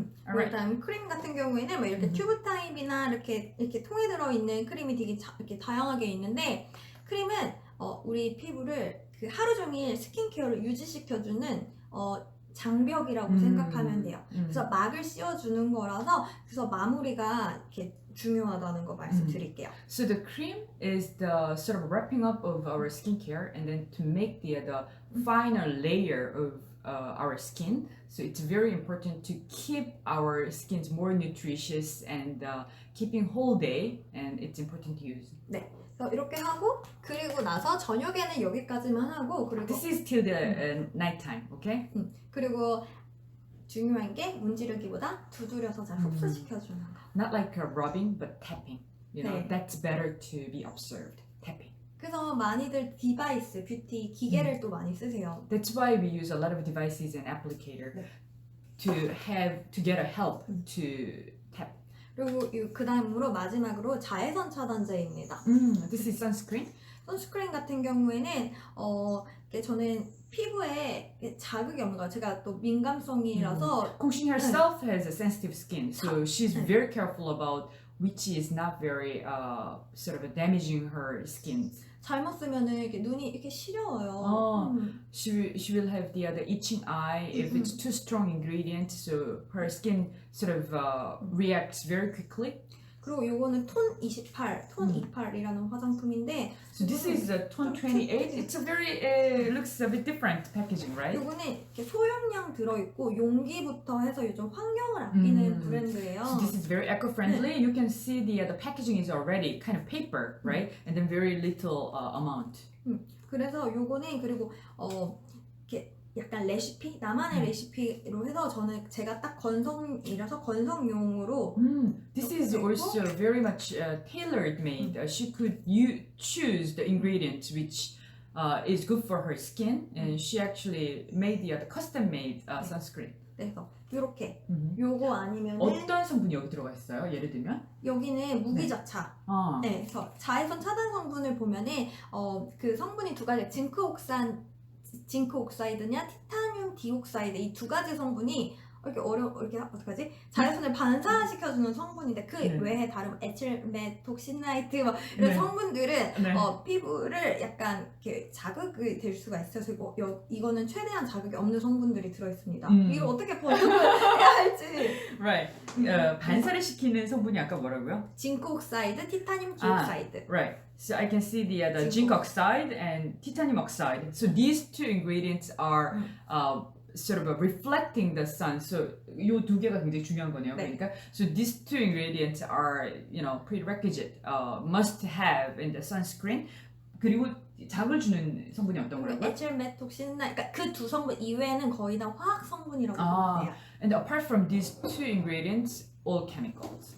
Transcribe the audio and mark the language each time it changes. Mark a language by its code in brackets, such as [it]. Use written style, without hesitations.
[en] Alright. [ko] 일단 크림 같은 경우에는 뭐 이렇게 튜브 타입이나 이렇게 통에 들어 있는 크림이 되게 이렇게 다양하게 있는데 크림은 우리 피부를 그 하루 종일 스킨케어를 유지시켜주는 장벽이라고 생각하면 돼요. 그래서 막을 씌워주는 거라서 그래서 마무리가 이렇게 중요하다는 거 말씀드릴게요. [en] So the cream is the sort of wrapping up of our skincare, and then to make the final layer of our skin. So it's very important to keep our skins more nutritious and keeping whole day, and it's important to use. [ko] 네. 이렇게 하고 그리고 나서 저녁에는 여기까지만 하고 그리고 [en] This is till the nighttime, okay? [ko] 그리고 중요한 게 문지르기보다 두드려서 잘 흡수시켜주는 거. [en] Not like rubbing, but tapping. You know, [ko] 네. [en] that's better to be observed. Tapping. [ko] 그래서 많이들 디바이스, 뷰티, 기계를 또 많이 쓰세요. [en] That's why we use a lot of devices and applicator [ko] 네. [en] to get a help to tap. [ko] 그리고 그 다음으로 마지막으로 자외선 차단제입니다. [en] This is sunscreen. [ko] 선스크린 같은 경우에는 저는 피부에 자극이 없는 거예요. 제가 또 민감성이라서 [en] Kongshin herself has a sensitive skin, so she's very careful about which is not very sort of damaging her skin. [ko] 잘못 쓰면은 이렇게 눈이 이렇게 시려워요. [en] She will have the itching eye if it's too strong ingredient, so her skin sort of reacts very quickly. [ko] 그리고 요거는 톤 28, 톤 28이라는 화장품인데 [en] So this is a tone 28. It's a very looks a bit different packaging, right? [ko] 요거는 이렇게 소형량 들어있고 용기부터 해서 요즘 환경을 아끼는 브랜드예요. [en] So this is very eco-friendly. You can see the packaging is already kind of paper, right? And then very little amount. [ko] 그래서 요거는 그리고 이렇게 약간 레시피 나만의 레시피로 해서 제가 딱 건성이라서 건성용으로 [en] This is also very much tailored made. She could choose the ingredients which is good for her skin, and she actually made the custom made sunscreen. [ko] 그래서 요렇게 요거 아니면은 어떤 성분이 여기 들어가 있어요? 예를 들면? 여기는 무기자차. 네, 그래서 자외선 차단 성분을 보면은 그 성분이 두 가지, 징크 옥사이드냐 티타늄 디옥사이드 이 두 가지 성분이 이렇게 어떡하지? 자외선을 반사시켜주는 성분인데 그 외에 다른 에틸메톡신나이트 뭐 이런 성분들은 피부를 약간 이렇게 자극이 될 수가 있어서 이거는 최대한 자극이 없는 성분들이 들어있습니다. 이걸 어떻게 번역을 해야 할지. [en] Right. [ko] 반사를 시키는 성분이 아까 뭐라고요? 징크 옥사이드, 티타늄 디옥사이드. [en] Right. So I can see the zinc oxide and titanium oxide. So these two ingredients are sort of reflecting the sun. [ko] So 이 두 개가 굉장히 중요한 거네요. 네. 그러니까 [en] so these two ingredients are prerequisite, must have in the sunscreen. [ko] 그리고 자극을 주는 성분이 어떤 거라고요? 에틸메톡신나, 그러니까 그 두 성분 이외에는 거의 다 화학 성분이라고 보면 돼요. [en] And apart from these two ingredients, all chemicals.